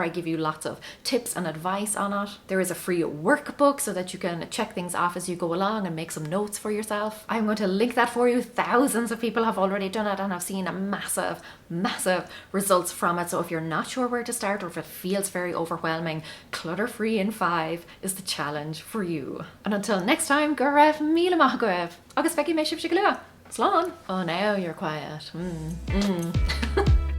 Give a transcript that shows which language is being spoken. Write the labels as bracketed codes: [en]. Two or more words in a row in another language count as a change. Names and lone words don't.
[en] I give you lots of tips and advice on it. There is a free workbook so that you can check things off as you go along and make some notes for yourself. I'm going to link that for you. Thousands of people have already done it and have seen a massive results from it. So if you're not sure where to start, or if it feels very overwhelming, Clutter-Free in 5 is the challenge for you. And until next time, [ga] go raibh míle maith go raibh. Agus feici mé sibh go luath. Slán. [en] Oh, now you're quiet.